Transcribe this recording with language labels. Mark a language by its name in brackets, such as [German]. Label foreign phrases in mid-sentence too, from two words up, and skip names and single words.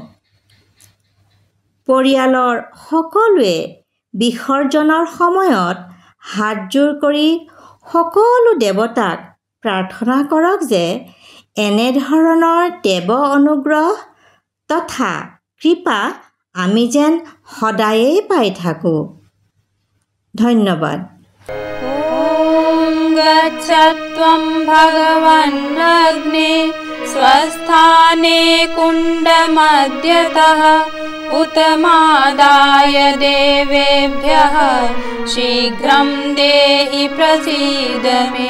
[Assamese] পৰিয়ালৰ সকলোৱে বিসৰ্জনৰ সময়ত হাতযোৰ কৰি সকলো দেৱতাক প্ৰাৰ্থনা কৰক যে এনেধৰণৰ দেৱ অনুগ্ৰহ তথা কৃপা আমি যেন সদায়েই পাই থাকোঁ। ধন্যবাদ। [Sanskrit] ॐ गच्छत्वं भगवन्नग्ने स्वस्थाने कुण्डमध्यतः उत्तमादाय देवेभ्यः शीघ्रं देहि प्रसीद मे।